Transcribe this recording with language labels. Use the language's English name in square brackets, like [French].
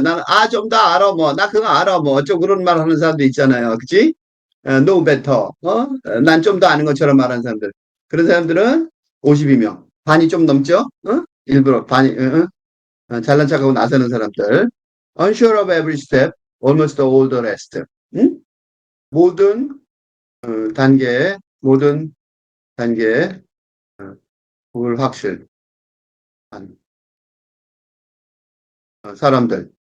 [Korean] 나는, 좀 더 알아, 나 그거 알아, 좀 그런 말 하는 사람도 있잖아요. 그치? [English] know better. [Korean] 난 좀 더 아는 것처럼 말하는 사람들. 그런 사람들은 52명. 반이 좀 넘죠? 일부러 잘난 척하고 나서는 사람들. [English] Unsure of every step, almost all the rest. 응? [Korean] 모든 모든 단계에 불확실한 사람들.